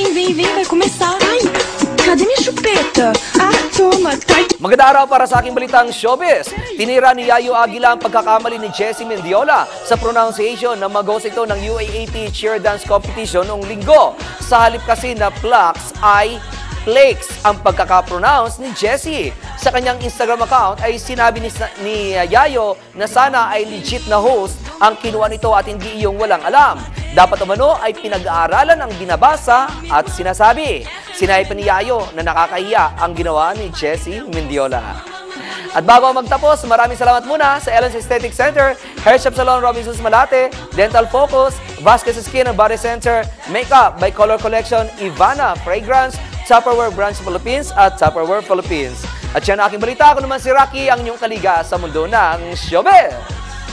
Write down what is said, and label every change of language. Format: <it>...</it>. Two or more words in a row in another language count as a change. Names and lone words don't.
<pt>Vem, vem, vai começar. Ai, cadê minha chupeta? Ah, toma, tá.</pt> <tl>Magandang araw para sa aking balitang showbiz. Tinira ni Yayo Aguila ang pagkakamali ni Jessie Mendiola sa pronunciation na mag-host ito ng UAAP Cheer Dance Competition noong linggo. Sa halip kasi na Plaques ay Flakes ang pagkakapronounce ni Jessie. Sa kanyang Instagram account ay sinabi ni Yayo na sana ay legit na host ang kinuha nito at hindi iyong walang alam. Dapat umano ay pinag-aaralan ang binabasa at sinasabi. Sinabi pa ni Yayo na nakakahiya ang ginawa ni Jessie Mendiola. At bago magtapos, maraming salamat muna sa Ellen's Aesthetic Center, Hair Shop Salon Robinsons Malate, Dental Focus, Vasquez Skin and Body Center, Makeup by Color Collection, Ivana Fragrance, Tupperware Branch Philippines at Tupperware Philippines. At yan ang aking balita. Ako naman si Rocky, ang inyong kaliga sa mundo ng showbiz.</tl>